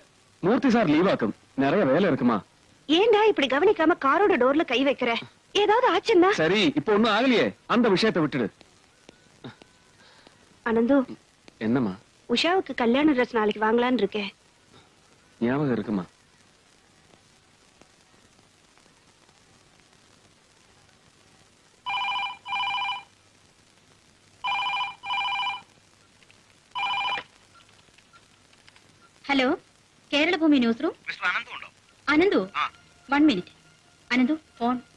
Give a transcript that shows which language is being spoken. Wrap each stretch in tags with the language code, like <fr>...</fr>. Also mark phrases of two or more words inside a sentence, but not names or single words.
<ta>மூர்த்தி சார் லீவ் ஆக்கும், நிறைய வேலை இருக்குமா. ஏண்டா இப்படி கவனிக்காம காரோட டோர்ல கை வைக்கிற? ஏதாவது ஆச்சுன்னா? சரி, இப்போ ஒண்ணும் ஆகலையே, அந்த விஷயத்தை விட்டுடு. அனந்து, என்னம்மா? உஷாவுக்கு கல்யாண ட்ரெஸ் நாளைக்கு வாங்கலான்னு இருக்கேன். ஞாபகம் இருக்குமா?</ta> <ml>ഹലോ, കേരളഭൂമി</ml> <en>news room.</en> <ml>അനന്തു, 1 മിനിറ്റ്. അനന്തു, ഫോൺ.</ml>